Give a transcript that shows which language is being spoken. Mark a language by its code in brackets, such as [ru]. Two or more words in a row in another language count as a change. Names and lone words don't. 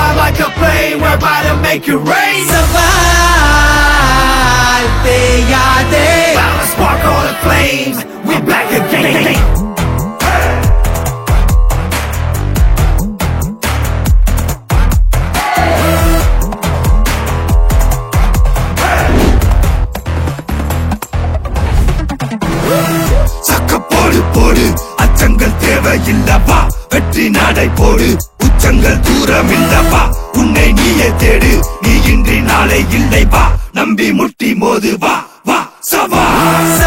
[en] like a plane, we're about to make it rain. सवाल यादे Bound to spark all the flames, we're back again. [ta] போடு அச்சங்கள் தேவையில்லவா வெற்றி நடை போடு உச்சங்கள் தூரம் இல்லவா உன்னை நீயே தேடு நீ இன்றி நாளை இல்லை வா நம்பி முட்டி மோது வா வா சவால்